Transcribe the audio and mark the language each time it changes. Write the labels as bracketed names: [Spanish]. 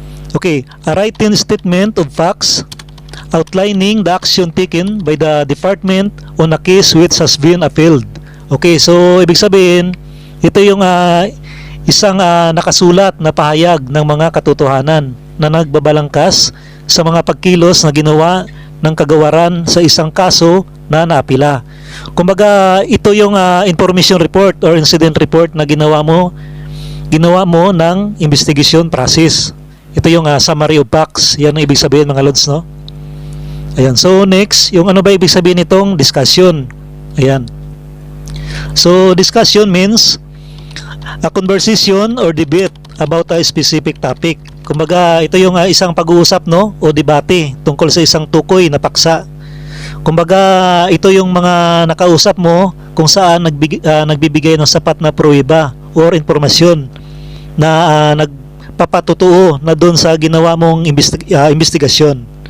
[English] Okay, a written statement of facts outlining the action taken by the department on a case which has been appealed. [Filipino] Okay, so ibig sabihin, ito yung isang nakasulat na pahayag ng mga katotohanan na nagbabalangkas sa mga pagkilos na ginawa ng kagawaran sa isang kaso na naapila. Kumbaga, ito yung information report or incident report na ginawa mo ng investigation process. Ito yung [English] summary of facts. [Filipino] Yan ang ibig sabihin mga lods, no? Ayan. So next, yung ano ba ibig sabihin nitong discussion? Ayan. [English] So discussion means a conversation or debate about a specific topic. [Filipino] Kumbaga, ito yung isang pag-uusap, no, o debate tungkol sa isang tukoy na paksa. Kumbaga, ito yung mga nakausap mo kung saan nagbibigay ng sapat na pruweba or informasyon na nagpapatutuo na doon sa ginawa mong investigasyon.